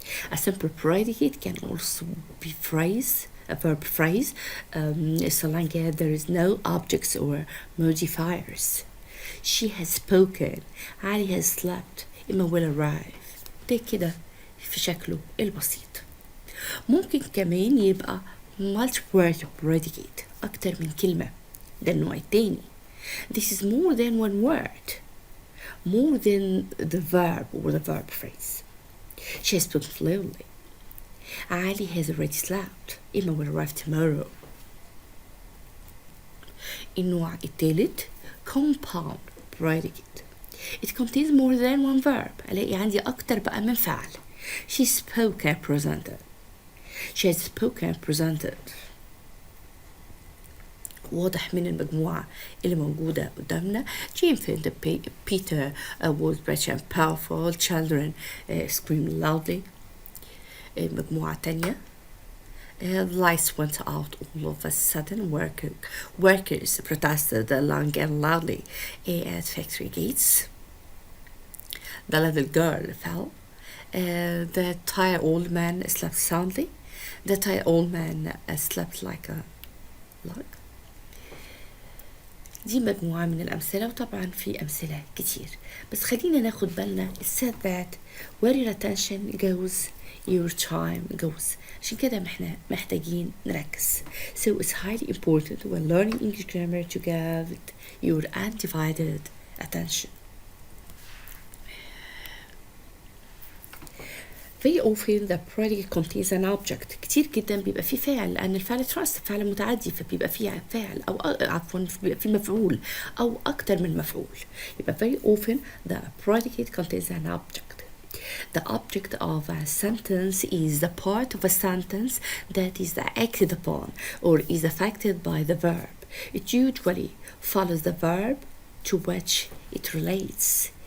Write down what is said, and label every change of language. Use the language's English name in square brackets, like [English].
[English] A simple predicate can also be a verb phrase, so long as there is no objects or modifiers. She has spoken, Ali has slept, Emma will arrive. [Arabic] ده كده في شكله البسيط. ممكن كمان يبقى multiple predicate أكتر من كلمة، ده النوع التاني. [English] This is more than one word, more than the verb or the verb phrase. She has spoken fluently. Ali has already slept. Emma will arrive tomorrow. [Arabic] النوع التالت compound predicate. [English] It contains more than one verb. [Arabic] ألاقي عندي أكتر بقى من فعل. [English] She spoke and presented. She has spoken and presented. [Arabic] واضح من المجموعة اللي موجودة قدامنا. [English] Jane found Peter was rich and powerful. Children screamed loudly. [Arabic] مجموعة تانية. [English] Lights went out all of a sudden. Workers protested long and loudly at factory gates. The little girl fell. The tired old man slept soundly. The tired old man slept like a log. [Arabic] دي مجموعة من الأمثلة، وطبعا في أمثلة كتير، بس خلينا ناخد بالنا [English] said that where your attention goes your time goes. [Arabic] عشان كده احنا محتاجين نركز. [English] So it's highly important when learning English grammar to give it your undivided attention. Very often the predicate contains an object. [Arabic] كتير جدا بيبقى فيه فاعل، لأن الفعل trust فعل متعدي، فبيبقى فيه فاعل أو عفوا بيبقى فيه مفعول أو أكتر من مفعول. يبقى [English] very often the predicate contains an object. The object of a sentence is the part of a sentence that is acted upon or is affected by the verb. It usually follows the verb to which it relates.